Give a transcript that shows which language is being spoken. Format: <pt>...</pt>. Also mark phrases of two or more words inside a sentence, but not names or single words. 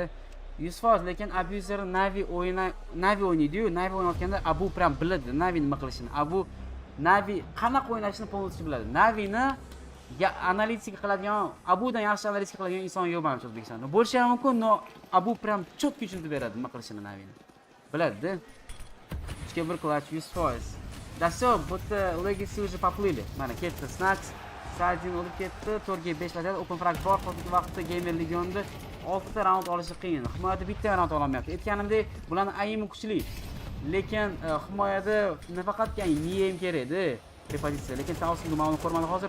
<uz>100%, lekin abuser Navi o'ynaydi-yu, Navi o'ynayotganda Abu prям biladi Navi nima qilishini. Abu Navi qanaqa o'ynashini polностью biladi. Navini analitika qiladigan, Abudan yaxshi analitika qiladigan inson yo'q menimcha O'zbekistonda. Bo'lishi ham mumkin, no Abu</uz> <ru>прям четко</ru> <uz>tushuntirib beradi nima qilishini Navini. Biladi-da. 3 ga 1 clutch 100%.</uz> <ru>Да всё, будто Legacy уже поплыли.</ru> <uz>Mana ketdi Snacks, Sajin olib ketdi. 4 ga 5 vaziyat,</uz> <en>open frag</en> <uz>bor. Hozirgi vaqtda Gamer Legionda 6 ta raund olishi qiyin. Himoyada bitta raund ololmayapti. Aytganimdek, bularning aimi kuchli. Lekin himoyada nafaqat niyam kerak-da. Repozitsiya. Lekin Tausin Dumauni ko'rmadi hozir.</uz>